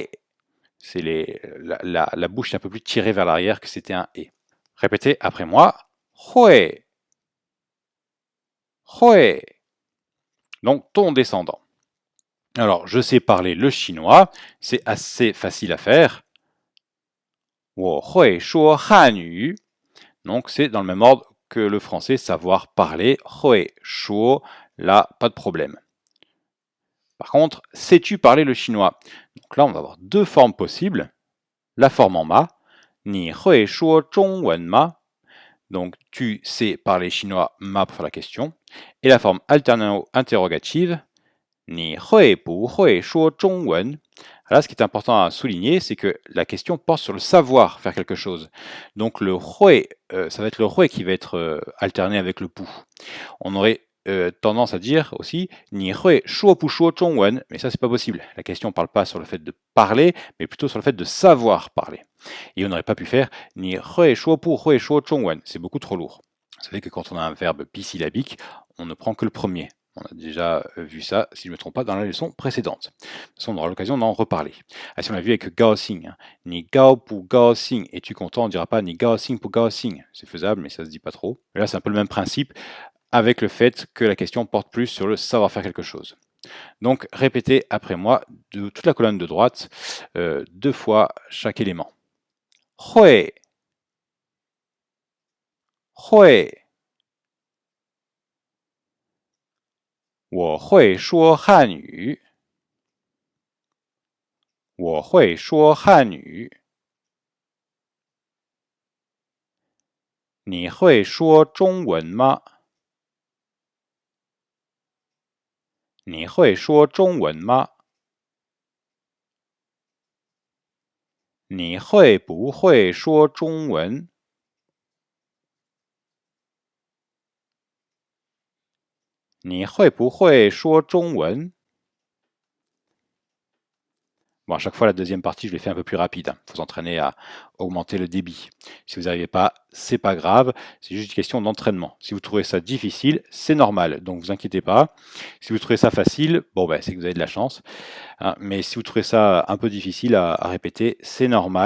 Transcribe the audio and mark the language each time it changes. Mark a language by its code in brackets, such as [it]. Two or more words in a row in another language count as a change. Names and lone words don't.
[fr] C'est la bouche est un peu plus tirée vers l'arrière que c'était un e. Répétez après moi. Hui. Hui. Donc ton descendant. Alors, je sais parler le chinois, c'est assez facile à faire. [zh] 我会说汉语. [fr] Donc c'est dans le même ordre que le français, savoir parler. [zh] 会说, [fr] là, pas de problème. Par contre, sais-tu parler le chinois? Donc là, on va avoir deux formes possibles. La forme en ma, [zh] 你会说中文吗? [fr] Donc tu sais parler chinois ma pour faire la question. Et la forme alterno-interrogative, [zh] 你会不会说中文? [fr] Là, ce qui est important à souligner, c'est que la question porte sur le savoir faire quelque chose. Donc le hui, ça va être le hui qui va être alterné avec le pu. On aurait tendance à dire aussi [zh] 你会说不说中文? [fr] Mais ça, c'est pas possible. La question ne parle pas sur le fait de parler, mais plutôt sur le fait de savoir parler. Et on n'aurait pas pu faire [zh] 你会说不会说中文? [fr] C'est beaucoup trop lourd. Vous savez que quand on a un verbe bisyllabique, on ne prend que le premier. On a déjà vu ça, si je ne me trompe pas, dans la leçon précédente. De toute façon, on aura l'occasion d'en reparler. Ah, si on l'a vu avec gaoxing, hein. [zh] 你高不高兴, [fr] es-tu content? On ne dira pas [zh] 你高兴不高兴. [fr] C'est faisable, mais ça se dit pas trop. Mais là, c'est un peu le même principe, avec le fait que la question porte plus sur le savoir faire quelque chose. Donc, répétez après moi de toute la colonne de droite, deux fois chaque élément. Hui. Hui. [zh] 我会说汉语。我会说汉语。你会说中文吗？你会说中文吗？你会不会说中文？你会不会说中文？ [fr] Bon, à chaque fois, la deuxième partie, je l'ai fait un peu plus rapide. Il faut s'entraîner à augmenter le débit. Si vous n'arrivez pas, c'est pas grave. C'est juste une question d'entraînement. Si vous trouvez ça difficile, c'est normal. Donc, vous inquiétez pas. Si vous trouvez ça facile, bon, ben, c'est que vous avez de la chance. Hein, mais si vous trouvez ça un peu difficile à répéter, c'est normal.